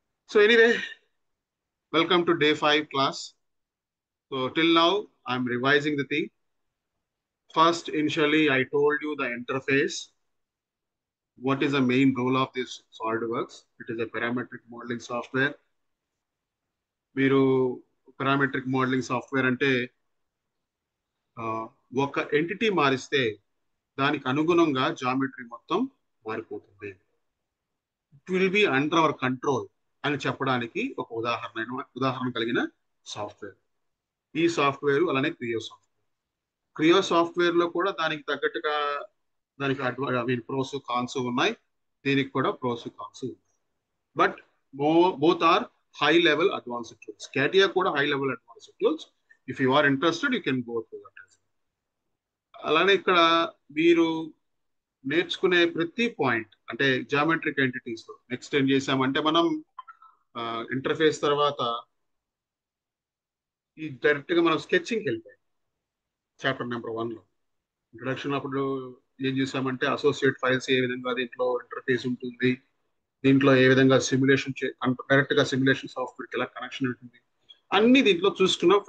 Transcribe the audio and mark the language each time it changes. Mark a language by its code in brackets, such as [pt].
[en] So anyway, welcome to day 5 class. So till now, I'm revising the thing. First, initially, I told you the interface. What is the main role of this SolidWorks? It is a parametric modeling software. [te] మీరు parametric modeling software అంటే ఒక entity మారిస్తే దానికి అనుగుణంగా geometry మొత్తం మారిపోతుంది. [en] it will be under our control [te] అని చెప్పడానికి ఒక ఉదాహరణ కలిగిన సాఫ్ట్వేర్. ఈ సాఫ్ట్వేర్ అలానే క్రియో సాఫ్ట్వేర్. క్రియో సాఫ్ట్వేర్ లో కూడా దానికి తగ్గట్టుగా దానికి ప్రోస్ కాన్స్ ఉన్నాయి. దీనికి కూడా ప్రోస్ కాన్స్ ఉన్నాయి. [en] But both are high level advanced tools. CATIA కూడా high level advanced tools. If you are interested, you can go through that. [te] అలానే ఇక్కడ మీరు నేర్చుకునే ప్రతి పాయింట్ అంటే జామెట్రిక్ ఎంటిటీస్ లో నెక్స్ట్ ఏం చేసామంటే మనం ఇంటర్ఫేస్ తర్వాత ఈ డైరెక్ట్ గా మనం స్కెచింగ్కి వెళ్ళిపోయాం. చాప్టర్ నెంబర్ 1 లో ఇంట్రొడక్షన్ అప్పుడు ఏం చేసామంటే అసోసియేట్ ఫైల్స్ ఏ విధంగా దీంట్లో ఇంటర్ఫేస్ ఉంటుంది, దీంట్లో ఏ విధంగా సిమ్యులేషన్ డైరెక్ట్ గా సిమ్యులేషన్ సాఫ్ట్వేర్ ఎలా కనెక్షన్ ఉంటుంది, అన్ని దీంట్లో చూసుకున్నాం.